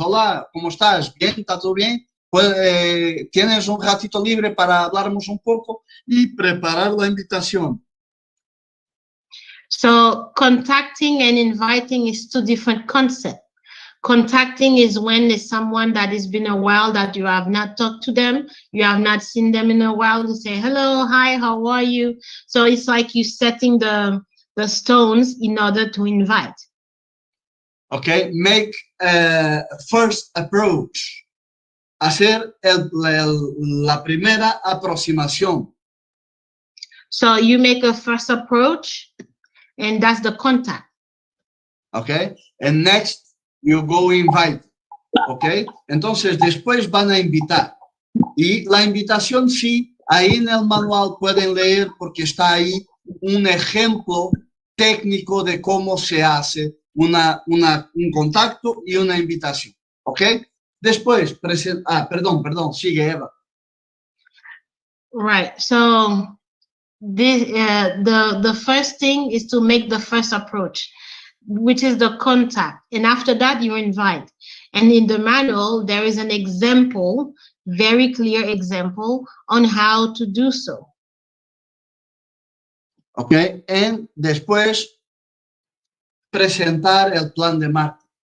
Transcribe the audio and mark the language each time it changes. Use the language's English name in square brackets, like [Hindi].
[Spanish] Hola, ¿cómo estás? ¿Bien? ¿Está todo bien? Pues, ¿tienes un ratito libre para hablarnos un poco? Y preparar la invitación. [English] So contacting and inviting is two different concepts. Contacting is when there's someone that has been a while that you have not talked to them, you have not seen them in a while, to say, hello, hi, how are you? So it's like you setting the stones in order to invite. Okay, make first approach. [Spanish] Hacer la primera aproximación. [English] So you make a first approach, and that's the contact. Okay, and next you go invite. [Spanish] Okay, entonces después van a invitar. Y la invitación sí, ahí en el manual pueden leer porque está ahí un ejemplo técnico de cómo se hace un contacto y una invitación. ¿Ok? Después, perdón, sigue Eva. [English] Right, so this, the first thing is to make the first approach, which is the contact. And after that, you invite. And in the manual, there is an example, very clear example on how to do so. [Spanish] Ok, y después presentar el plan de marketing.